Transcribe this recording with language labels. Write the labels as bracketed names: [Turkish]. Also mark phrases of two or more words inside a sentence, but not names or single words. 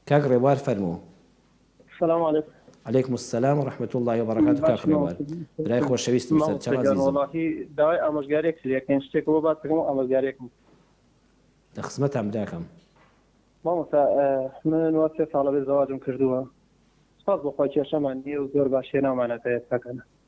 [Central Kurdish] کاک ڕێبوار فەرموو. [Arabic] السلام عليكم. عليكم السلام ورحمة الله وبركاته. [Central Kurdish] کاک ڕێبوار برای خۆشەویستم سەرچاو عەزیزم. والله داوای ئامۆژگاریەک کردیەکەن شتێکەوە باس بکەم و ئامۆژگاریەکم لە خزمەتام براکەم. مامۆستا من وا 3 ساڵە بێ زەواجم کردووە. سپاس بۆخوا کێشەمان نییە و زۆر باش هێناومانەتە ئێستاکەنە.